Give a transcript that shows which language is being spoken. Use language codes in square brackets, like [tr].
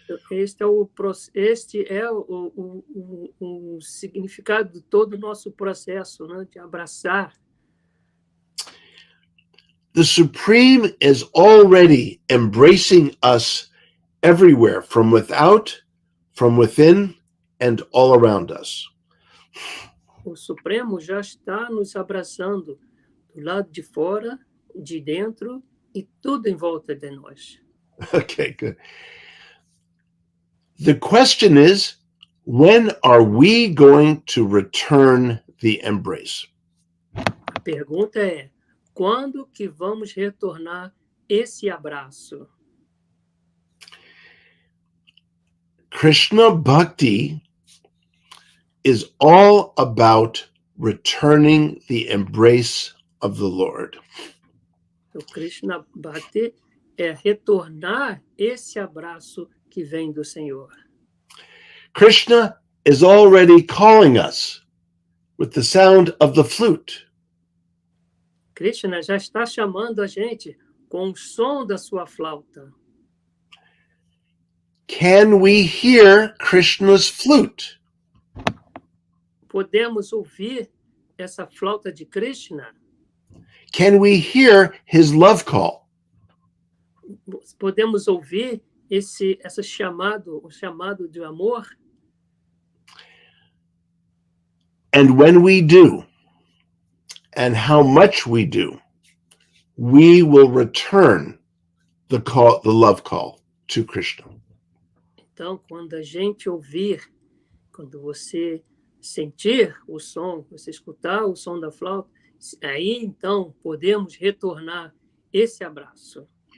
[pt] Este é o significado de todo o nosso processo, né, de abraçar. [en] The Supreme is already embracing us everywhere, from without, from within, and all around us. [pt] O Supremo já está nos abraçando do lado de fora, de dentro e tudo em volta de nós. [en] Okay, good. The question is, when are we going to return the embrace? [pt] A pergunta é, quando que vamos retornar esse abraço? [en] Krishna Bhakti is all about returning the embrace of the Lord. [pt] O Krishna Bhakti é retornar esse abraço que vem do Senhor. [en] Krishna is already calling us with the sound of the flute. [pt] Krishna já está chamando a gente com o som da sua flauta. [en] Can we hear Krishna's flute? [pt] Podemos ouvir essa flauta de Krishna? [en] Can we hear his love call? [pt] Podemos ouvir esse chamado, o chamado de amor? [en] And when we do, and how much we do, we will return the call, the love call to Krishna. [pt] Então, quando a gente ouvir, quando você sentir o som, você escutar o som da flauta, aí então podemos retornar esse abraço.